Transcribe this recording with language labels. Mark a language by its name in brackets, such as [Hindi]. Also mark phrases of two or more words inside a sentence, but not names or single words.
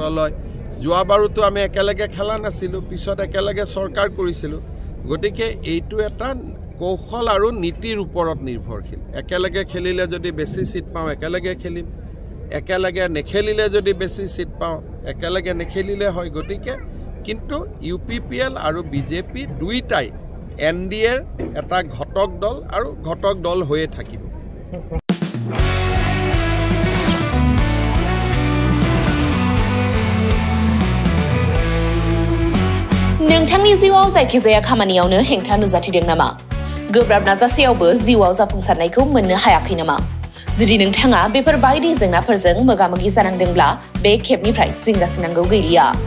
[Assamese] লয় যোৱাবাৰুতো আমি একেলগে খেলা নাছিলোঁ পিছত একেলগে চৰকাৰ কৰিছিলোঁ গতিকে এইটো এটা কৌশল আৰু নীতিৰ ওপৰত নিৰ্ভৰশীল একেলগে খেলিলে যদি বেছি সিট পাওঁ একেলগে খেলিম একেলগে নেখেলিলে যদি বেছি সিট পাওঁ একেলগে নেখেলিলে হয় গতিকে কিন্তু UPPL আৰু BJP দুইটাই NDAৰ এটা ঘটক দল আৰু ঘটক দল হৈয়ে থাকিব [Bodo] नोंथांनि जिउआव जायखिजाया खामानियावनो हेंथा नुजाथिदों नामा गोब्राब नाजासेयावबो जिउआव जाफुंसारनायखौ मोननो हायाखै नामा जुदि नोंथाङा बेफोर बायदि जेंनाफोरजों मोगा-मोगि जानांदोंब्ला बे खेबनिफ्राय जिंगासिनांगौ गैलिया